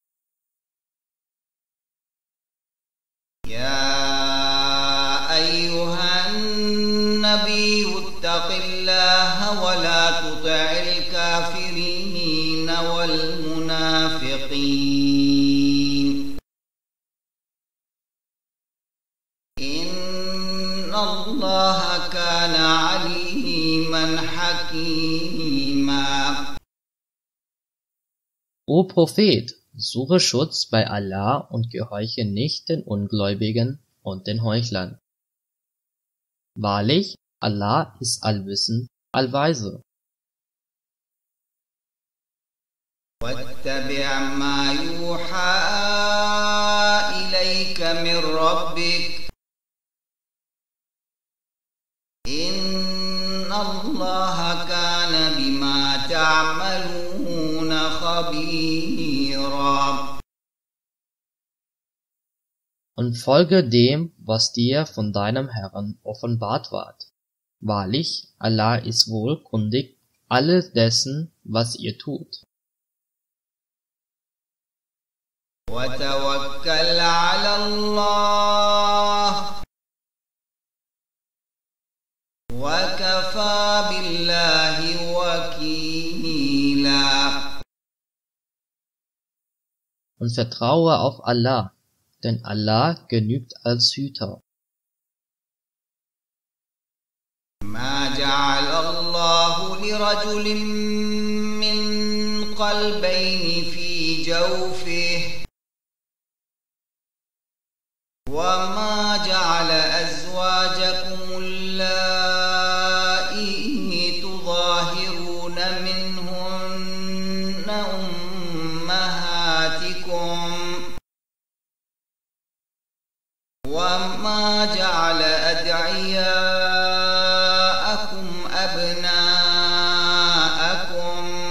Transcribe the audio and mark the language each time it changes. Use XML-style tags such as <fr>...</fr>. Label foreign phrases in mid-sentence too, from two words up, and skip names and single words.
<ar>يا أيها النبي اتق الله ولا تطع الكافرين والمنافقين إن الله كان عليما حكيما.</ar> <de>O Prophet, suche Schutz bei Allah und gehorche nicht den Ungläubigen und den Heuchlern. Wahrlich, Allah ist allwissend, allweise.</de> <ar>واتبع ما يوحى إليك من ربك إن الله كان بما تعملون خبيرا.</ar> <de>Und folge dem, was dir von deinem Herrn offenbart ward. Wahrlich, Allah ist wohlkundig alles dessen, was ihr tut.</de> <ar>وتوكل على الله وكفى بالله وكيلا.</ar> <de>Und vertraue auf Allah, denn Allah genügt als Hüter.</de> <ar>ما جعل الله لرجل من قلبين في جوفه وما جعل أزواجكم اللائي تظاهرون منهن أمهاتكم وما جعل أدعياءكم أبناءكم.</ar>